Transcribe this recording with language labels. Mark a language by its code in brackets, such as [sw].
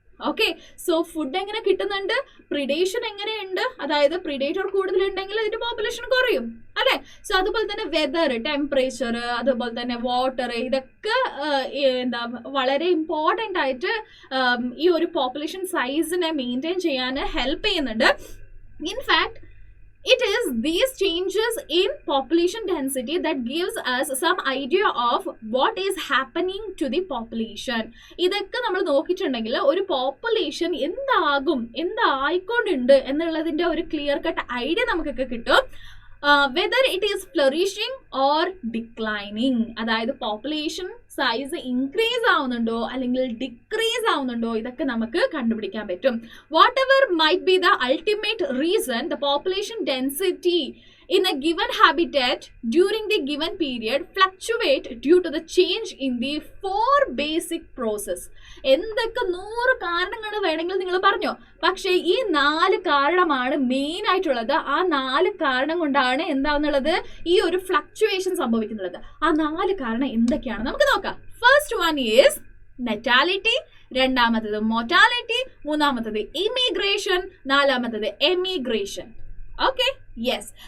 [ml] Okay, so food എങ്ങനെ കിട്ടുന്നുണ്ട്, predation എങ്ങനെയുണ്ട്, അതായത് പ്രിഡേറ്റർ കൂടുതലുണ്ടെങ്കിൽ അതിന്റെ പോപ്പുലേഷൻ കുറയും അല്ലെ. സോ അതുപോലെ തന്നെ വെതർ, ടെമ്പറേച്ചർ, അതുപോലെ തന്നെ വാട്ടർ, ഇതൊക്കെ വളരെ ഇമ്പോർട്ടൻ്റ് ആയിട്ട് ഈ ഒരു പോപ്പുലേഷൻ സൈസിനെ മെയിൻറ്റെയിൻ ചെയ്യാൻ ഹെൽപ്പ് ചെയ്യുന്നുണ്ട്. [en] In fact it is these changes in population density that gives us some idea of what is happening to the population. [ml] ഇതൊക്കെ നമ്മൾ നോക്കിയിട്ടുണ്ടെങ്കിൽ ഒരു പോപ്പുലേഷൻ എന്തായിക്കൊണ്ടുണ്ട് എന്നുള്ളതിന്റെ ഒരു ക്ലിയർ കട്ട് ഐഡിയ നമുക്കൊക്കെ കിട്ടും. [en] whether it is flourishing or declining, [ml] അതായത് population size increase ആവുന്നുണ്ടോ അല്ലെങ്കിൽ ഡിക്രീസ് ആവുന്നുണ്ടോ, ഇതൊക്കെ നമുക്ക് കണ്ടുപിടിക്കാൻ പറ്റും. [en] Whatever might be the ultimate reason, the population density in a given habitat during the given period fluctuate due to the change in the 4 basic process. [ml] എന്തൊക്കെ 100 കാരണങ്ങൾ വേണമെങ്കിൽ നിങ്ങൾ പറഞ്ഞോ, പക്ഷേ ഈ 4 കാരണമാണ് മെയിൻ ആയിട്ടുള്ളത്. ആ 4 കാരണം കൊണ്ടാണ് എന്താണെന്നുള്ളത് ഈ ഒരു ഫ്ലക്ച്വേഷൻ സംഭവിക്കുന്നുള്ളത്. ആ 4 കാരണം എന്തൊക്കെയാണ് നമുക്ക് നോക്കാം. [en] first one is natality, [ml] രണ്ടാമത്തത് മോർട്ടാലിറ്റി, മൂന്നാമത്തത് ഇമിഗ്രേഷൻ, നാലാമത്തത് എമിഗ്രേഷൻ. Okay, yes.